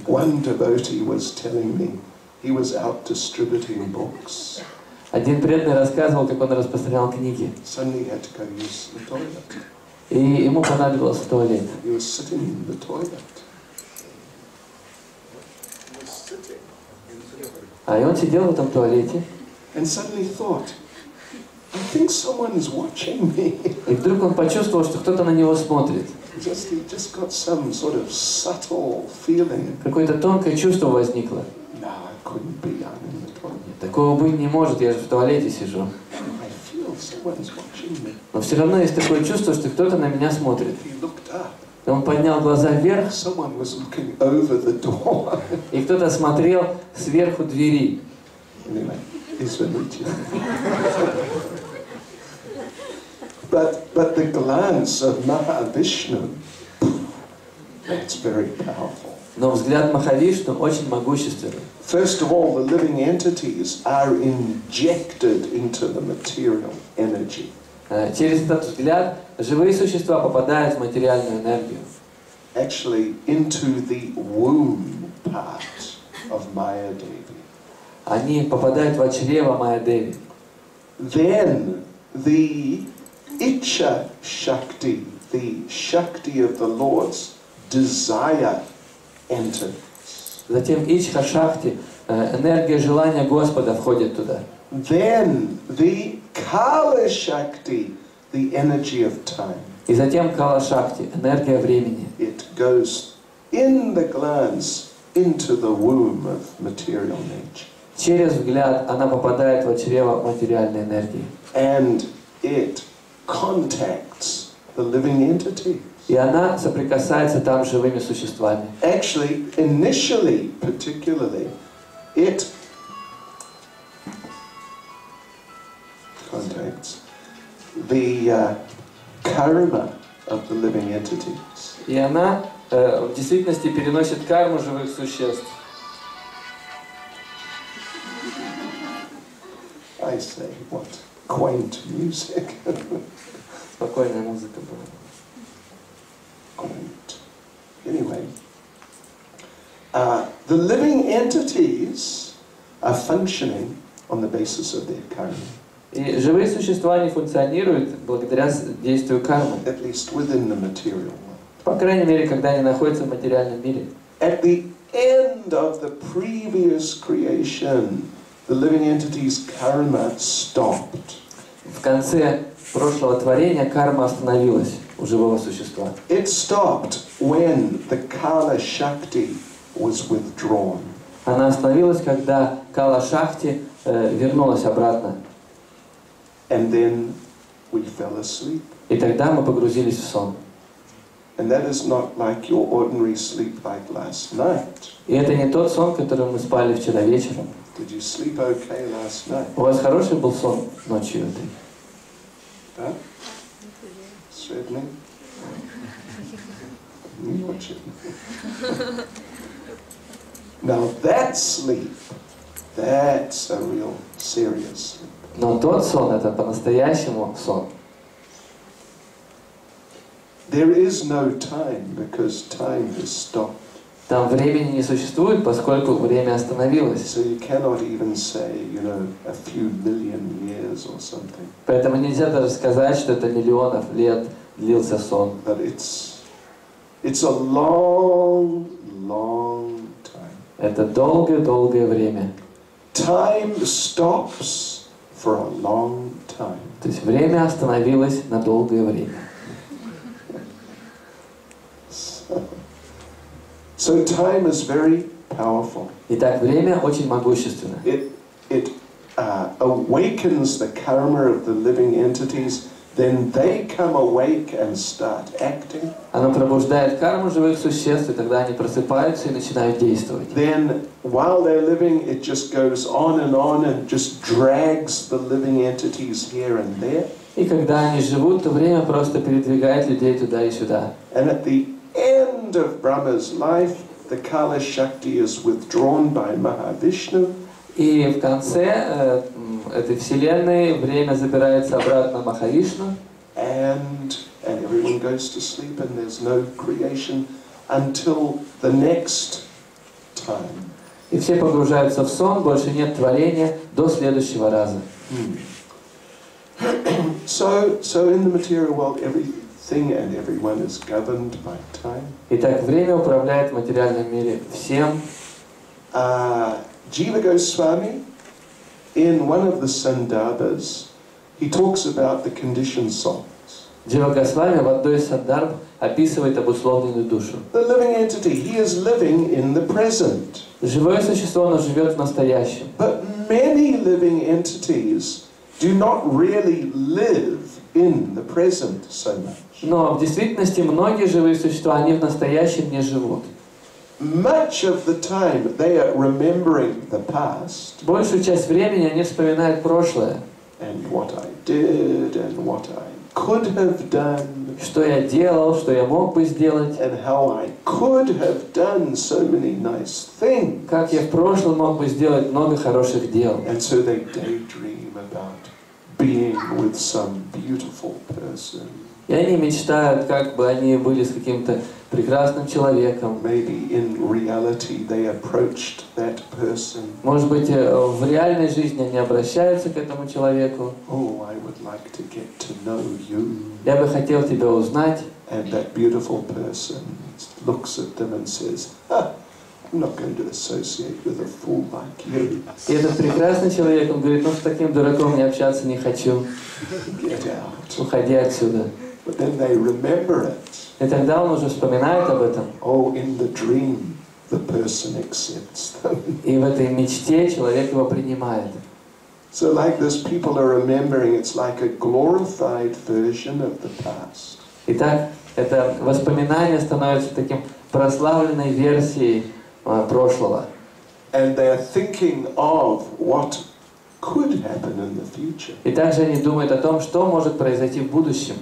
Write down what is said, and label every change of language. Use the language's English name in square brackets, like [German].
[English] One devotee was telling me he was out distributing books. [Russian] Один преданный рассказывал, как он распространял книги. [English] Suddenly he had to go use the toilet. [Russian] И ему понадобился туалет. [English] He was sitting in the toilet. [Russian] А и он сидел в этом туалете. [English] And suddenly thought, I think someone is watching me. [Russian] И вдруг он почувствовал, что кто-то на него смотрит. [English] He just got some sort of subtle feeling. [Russian] Какое-то тонкое чувство возникло. [English] No, I couldn't be. I'm in the toilet. [Russian] Такого быть не может, я же в туалете сижу. [English] I feel someone's watching me. [Russian] Но все равно есть такое чувство, что кто-то на меня смотрит. [English] He looked up. [Russian] И он поднял глаза вверх, [English] Someone was looking over the door. [Russian] и кто-то смотрел сверху двери. [English] Anyway, he's been reaching. But the glance of Mahavishnu, that's very powerful. [Russian] Но взгляд Махавишну очень могущественный. [English] First of all, the living entities are injected into the material energy. [Russian] Через этот взгляд живые существа попадают в материальную энергию. [English] Actually, into the womb part of Maya Devi. [Russian] Они попадают в чрево Майя-деви. [English] Then the Icha Shakti, the Shakti of the Lord's desire, enters. [Russian] Затем Ичха-шахти, энергия желания Господа входит туда. [English] Then the Kala Shakti, the energy of time. [Russian] И затем Кала-шахти, энергия времени. [English] It goes in the glance into the womb of material nature. [Russian] Через взгляд она попадает в чрево материальной энергии. [English] And it contacts the living entity. [Russian] И она соприкасается там с живыми существами. [English] Actually, initially, particularly, it contacts the karma of the living entities. [Russian] И она в действительности переносит карму живых существ. [English] I say, what quaint music. [Russian] Спокойная музыка была. [English] Quaint. Anyway, the living entities are functioning on the basis of their karma. [Russian] И живые существа не функционируют благодаря действию кармы. [English] At least within the material world. [Russian] По крайней мере, когда они находятся в материальном мире. [English] At the end of the previous creation, the living entity's karma stopped. [Russian] В конце прошлого творения карма остановилась у живого существа. [English] It stopped when the Kala Shakti was withdrawn. [Russian] Она остановилась, когда Кала-шахти вернулась обратно. [English] And then we fell asleep. [Russian] И тогда мы погрузились в сон. [English] And that is not like your ordinary sleep like last night. [Russian] И это не тот сон, который мы спали вчера вечером. [English] Did you sleep okay last night? [Russian] У вас хороший был сон ночью этой? Да? Средний? Не очень. [English] Now that sleep, that's a real serious sleep. [Russian] Но тот сон, это по-настоящему сон. [English] There is no time because time has stopped. [Russian] Там времени не существует, поскольку время остановилось. [English] So you cannot even say, you know, a few million years or something. [Russian] Поэтому нельзя даже сказать, что это миллионов лет длился сон. [English] But it's a long, long time. [Russian] Это долгое-долгое время. [English] Time stops for a long time. [Russian] То есть время остановилось на долгое время. [English] So time is very powerful. [Russian] Итак, время очень могущественно. [English] It awakens the karma of the living entities, then they come awake and start acting. [Russian] Оно пробуждает карму живых существ, и тогда они просыпаются и начинают действовать. [English] Then, while they're living, it just goes on and just drags the living entities here and there. [Russian] И когда они живут, то время просто передвигает людей туда и сюда. [English] And at the end of Brahma's life, the Kala Shakti is withdrawn by Mahavishnu. [Russian] И в конце этой вселенной время забирается обратно Махавишну. [English] And everyone goes to sleep and there's no creation until the next time. [Russian] И все погружаются в сон, больше нет творения до следующего раза. [English] So in the material world, everything and everyone is governed by time. [Russian] Итак, время управляет в материальном мире всем. [English] Jiva Goswami, in one of the Sandarbhas, he talks about the conditioned souls. [Russian] Джива Госвами в одной из сандарб описывает обусловленную душу. [English] The living entity, he is living in the present. [Russian] Живое существо, оно живет в настоящем. [English] But many living entities do not really live in the present so much. [Russian] Но в действительности многие живые существа, они в настоящем не живут. [English] Much of the time they are remembering the past. [Russian] Большую часть времени они вспоминают прошлое. [English] And what I did and what I could have done. [Russian] Что я делал, что я мог бы сделать. [English] And how I could have done so many nice things. [Russian] Как я в прошлом мог бы сделать много хороших дел. [English] And so they daydream about being with some beautiful person. [Russian] И они мечтают, как бы они были с каким-то прекрасным человеком. [English] Maybe in reality they approached that person. [Russian] Может быть, в реальной жизни они обращаются к этому человеку. [English] Oh, I would like to get to know you. [Russian] Я бы хотел тебя узнать. [English] And that beautiful person looks at them and says, I'm not going to associate with a fool like you. [Russian] И этот прекрасный человек, он говорит, ну с таким дураком я общаться не хочу. [English] Get out. [Russian] Уходи отсюда. [English] But then they remember it. [Russian] И тогда он уже вспоминает об этом. [English] Oh, in the dream, the person accepts them. [Russian] И в этой мечте человек его принимает. [English] So like this, people are remembering, it's like a glorified version of the past. [Russian] Итак, это воспоминание становится таким прославленной версией прошлого. [English] And they're thinking of what could happen in the future. [Russian] И также они думают о том, что может произойти в будущем.